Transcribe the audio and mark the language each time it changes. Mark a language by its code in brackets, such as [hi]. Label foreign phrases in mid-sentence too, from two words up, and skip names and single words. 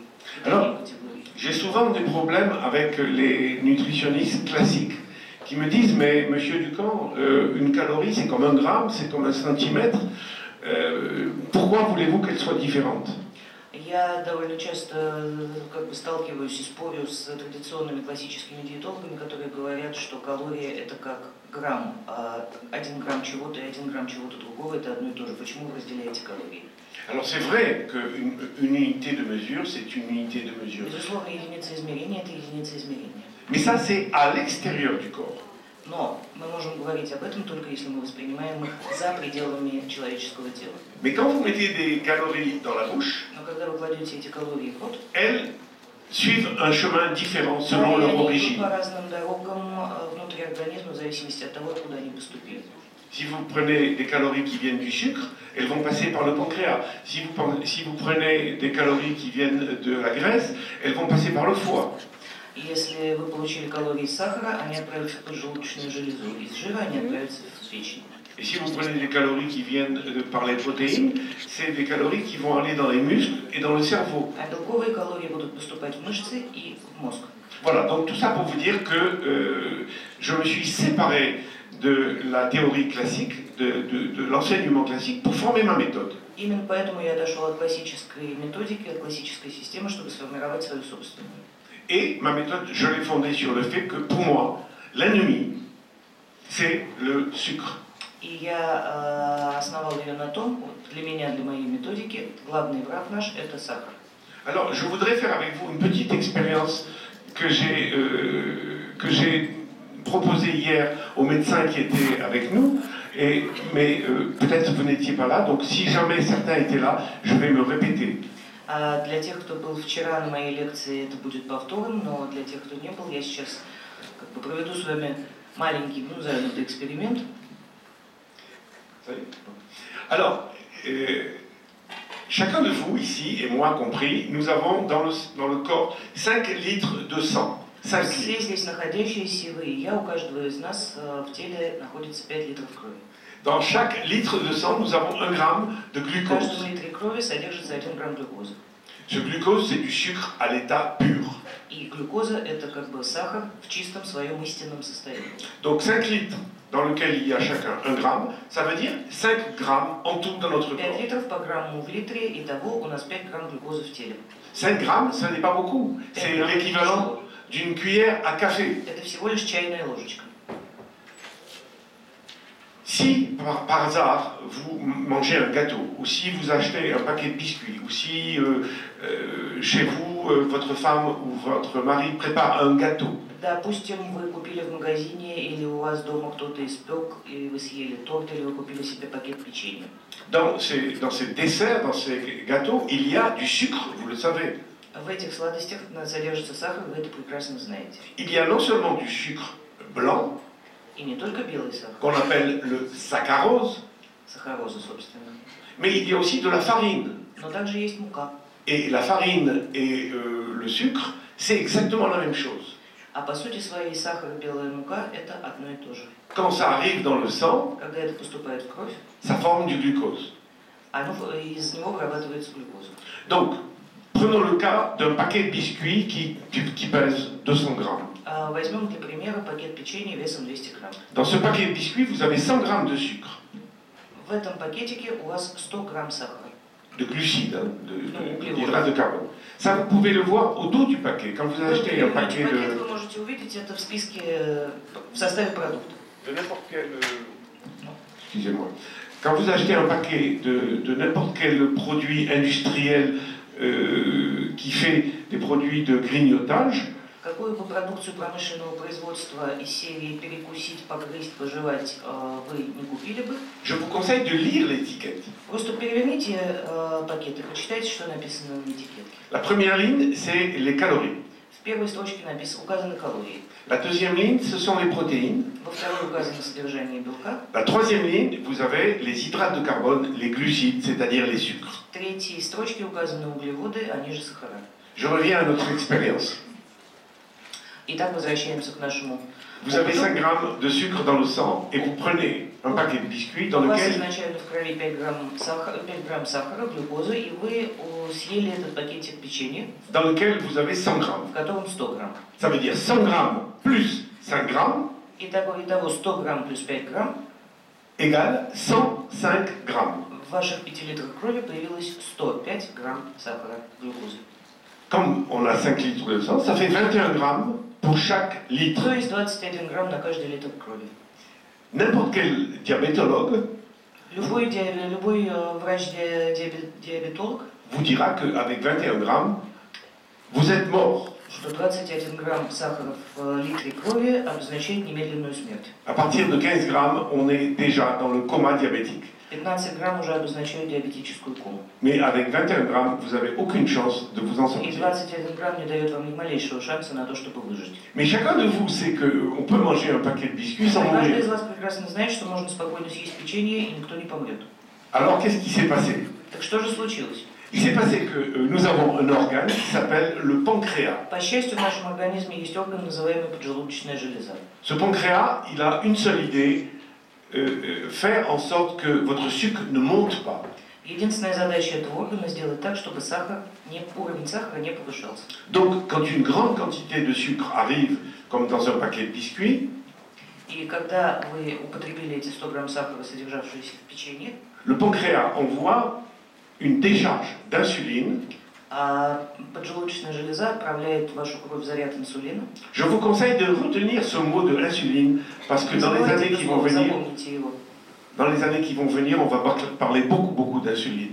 [fr] Alors, j'ai souvent des problèmes avec les nutritionnistes classiques qui me disent « Mais monsieur Ducamp, une calorie c'est comme un gramme, c'est comme un centimètre, pourquoi voulez-vous qu'elle soit différente ?» [ru] Я довольно часто сталкиваюсь и спорю с традиционными классическими диетологами, которые говорят, что калория это как грамм, а 1 грамм чего-то и 1 грамм чего-то другого это одно и то же. Почему вы разделяете калории? [fr] Alors c'est vrai qu'une unité de mesure, c'est une unité de mesure. [ru] Безусловно, единица измерения это единица измерения. [fr] Mais ça c'est à l'extérieur du corps. [ru] Но мы можем говорить об этом только если мы воспринимаем их за пределами человеческого тела. [fr] Mais quand vous mettez des calories dans la bouche, [ru] Но когда вы кладете эти калории в рот, [fr] elles suivent un chemin différent selon leur [ru] они идут [fr] origine. [ru] по разным дорогам внутри организма в зависимости от того, откуда они поступили. [fr] Si vous prenez des calories qui viennent du sucre, elles vont passer par le pancréas. Si vous prenez des calories qui viennent de la graisse, elles vont passer par le foie. [ru] Если вы получили калории из сахара, они отправятся в поджелудочную железу. Из жира они отправятся в печень. [fr] Et si vous prenez des calories qui viennent par les protéines, c'est des calories qui vont aller dans les muscles et dans le cerveau. [ru] А белковые калории будут поступать в мышцы и в мозг. [fr] Voilà, donc tout ça pour vous dire que je me suis séparé de la théorie classique, de l'enseignement classique, pour former ma méthode. [ru] Именно поэтому я дошел от классической методики, от классической системы, чтобы сформировать свою собственную. [fr] Et ma méthode, je l'ai fondée sur le fait que pour moi, l'ennemi, c'est le sucre. [ru] И я основал ее на том, для меня, для моей методики, главный враг наш – это сахар. [fr] Alors, je voudrais faire avec vous une petite expérience que j'ai proposée hier aux médecins qui étaient avec nous, mais peut-être vous n'étiez pas là, donc si jamais certains étaient là, je vais me répéter. [ru] А для тех, кто был вчера на моей лекции, это будет повтором, но для тех, кто не был, я сейчас проведу с вами маленький, назовем это эксперимент. [fr] Alors, chacun de vous ici, et moi compris, nous avons dans le corps 5 litres de sang. 5 [ru] Все [fr] litres. [ru] здесь находящиеся, вы и я, у каждого из нас в теле находится 5 литров крови. [fr] Dans chaque litre de sang, nous avons 1 gramme de [ru] В [fr] glucose. [ru] каждом литре крови содержится 1 грамм глюкозы. [fr] Ce glucose, c'est du sucre à l'état pur. [ru] И глюкоза это сахар в чистом своем истинном состоянии. [fr] Donc 5 litres dans lequel il y a chacun 1 gramme, ça veut dire 5 grammes en tout dans notre [ru] 5 [fr] corps. [ru] литров по грамму в литре, итого у нас 5 грамм глюкозы в теле. [fr] 5 grammes, ça n'est pas beaucoup. C'est l'équivalent d'une cuillère à café. [ru] Это всего лишь чайная ложечка. [fr] Si par hasard vous mangez un gâteau, ou si vous achetez un paquet de biscuits, ou si chez vous votre femme ou votre mari prépare un gâteau, [ru] Допустим, вы купили в магазине, или у вас дома кто-то испек, или вы съели торт, или вы купили себе пакет печенья. [fr] dans ces desserts, dans ces gâteaux, il y a du sucre, vous le savez. [ru] В этих сладостях содержится сахар, вы это прекрасно знаете. [fr] Il y a non seulement du sucre blanc, [ru] И не только белый сахар, [fr] qu'on appelle le saccharose, [ru] сахароза, собственно, [fr] mais il y a aussi de la farine. [ru] но также есть мука. [fr] Et la farine et le sucre, c'est exactement la même chose. [ru] А по сути своей сахар и белая мука – это одно и то же. [fr] Quand ça arrive dans le sang, [ru] Когда это поступает в кровь, [fr] ça forme du glucose. [ru] из него вырабатывается глюкоза. [fr] Donc, prenons le cas d'un paquet de biscuits qui pèse 200 grammes. [ru] Возьмем для примера пакет печенья весом 200 грамм. [fr] Dans ce paquet de biscuits, vous avez 100 grammes de sucre, [ru] В этом пакетике у вас 100 грамм сахара. [fr] de glucides, d'hydrates de carbone. Ça, vous pouvez le voir au dos du paquet. Quand vous achetez un paquet [ru] Вы можете увидеть это в списке, в составе продукта. [fr] de n'importe quel... Excusez-moi. Quand vous achetez un paquet de n'importe quel produit industriel qui fait des produits de grignotage, [ru] Какую бы продукцию промышленного производства из серии перекусить, погрызть, пожевать вы не купили бы, [fr] je vous conseille de lire l'étiquette. [ru] просто переверните пакет и почитайте, что написано на этикетке. [fr] La première ligne, c'est les calories. [ru] В первой строчке указаны калории. [fr] La deuxième ligne, ce sont les protéines. [ru] Во второй указано содержание белка. [fr] La troisième ligne, vous avez les hydrates de carbone, les glucides, c'est-à-dire les sucres. [ru] В третьей строчке указаны углеводы, они же сахара. [fr] Je reviens à notre expérience. [ru] Итак, возвращаемся к нашему. [fr] Vous avez 5 grammes de sucre dans le sang et vous prenez un paquet de biscuits dans [ru] У вас [fr] lequel [ru] изначально в крови 5 грамм сахара, глюкозы, и вы съели этот пакетик печенья, [fr] vous avez 100 grammes. [ru] в котором 100 грамм. [fr] Ça veut dire 100 grammes plus 5 grammes [ru] Итого 100 грамм плюс 5 грамм [fr] égale 105 grammes. [ru] в ваших 5 литрах крови появилось 105 грамм сахара, глюкозы. [fr] Comme on a 5 litres de sang, ça fait 21 grammes pour chaque litre. [ru] То есть 21 грамм на каждый литр крови. [fr] N'importe quel diabétologue [ru] Любой врач-диабетолог, [fr] vous dira qu'avec 21 grammes, vous êtes mort. [ru] что 21 грамм сахара в литре крови обозначает немедленную смерть. [fr] À partir de 15 grammes, on est déjà dans le coma diabétique. [ru] 15 грамм уже обозначают диабетическую кому. [fr] Mais avec 21 grammes, vous n'avez aucune chance de vous en [ru] И [fr] sortir. [ru] 21 грамм не дает вам ни малейшего шанса на то, чтобы выжить. [fr] Mais chacun de vous sait qu'on peut manger un paquet de biscuits sans [ru] Каждый [fr] mourir. [ru] из вас прекрасно знает, что можно спокойно съесть печенье, и никто не помрет. [fr] Alors qu'est-ce qui s'est passé? [ru] Так что же случилось? [fr] Il s'est passé que nous avons un organe qui s'appelle le pancréas. [ru] По счастью, в нашем организме есть орган, называемый поджелудочная железа. [fr] Ce pancréas, il a une seule idée, faire en sorte que votre sucre ne monte pas. [ru] Единственная задача этого органа сделать так, чтобы уровень сахара не повышался. [fr] Donc, quand une grande quantité de sucre arrive, comme dans un paquet de biscuits, [ru] И когда вы употребили эти 100 грамм сахара, содержавшиеся в печенье, [fr] le pancréas envoie une décharge d'insuline. [ru] а поджелудочная железа отправляет в вашу кровь заряд инсулина. [fr] Je vous conseille de retenir ce mot de l'insuline parce que dans les années qui vont venir, on va parler beaucoup d'insuline.